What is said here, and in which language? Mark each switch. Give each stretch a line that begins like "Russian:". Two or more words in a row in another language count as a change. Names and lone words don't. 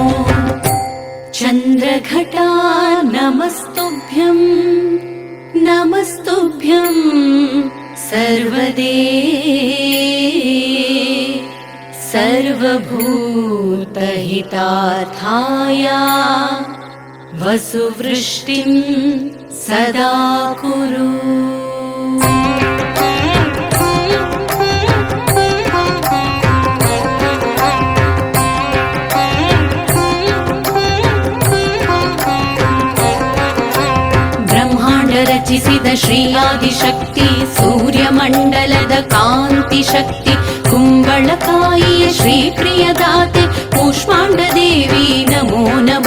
Sanskrit: चन्द्रघटा नमस्तुभ्यं नमस्तुभ्यं सर्वदे सर्वभूतहितार्थाय वसुवृष्टिं सदा कुरु।
Kannada: ರಚಿಸಿದ ಶ್ರೀ ಆದಿಶಕ್ತಿ ಸೂರ್ಯಮಂಡಲದ ಕಾಂತಿ ಶಕ್ತಿ ಕುಂಬಳಕಾಯಿಯ ಶ್ರೀ ಪ್ರಿಯದಾತೆ ಕೂಷ್ಮಾಂಡ ದೇವಿ
Sanskrit: ನಮೋ ನಮೋ।